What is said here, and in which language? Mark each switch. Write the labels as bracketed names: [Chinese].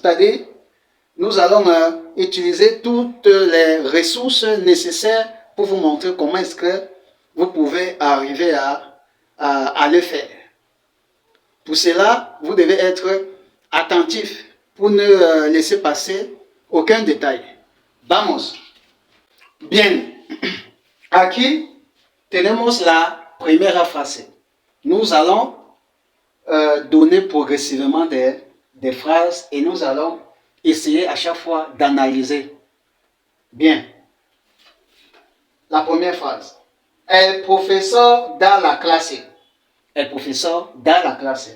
[French] C'est-à-dire, nous allons utiliser toutes les ressources nécessaires pour vous montrer comment est-ce que vous pouvez arriver à le faire. Pour cela, vous devez être attentif pour ne laisser passer aucun détail. [Spanish] Vamos. Bien. Aquí tenemos la primera frase. [French] Nous allons donner progressivement des phrases et nous allons essayer à chaque fois d'analyser. Bien. La première phrase. [Spanish] El profesor da la clase. [French] El professeur dans la classe.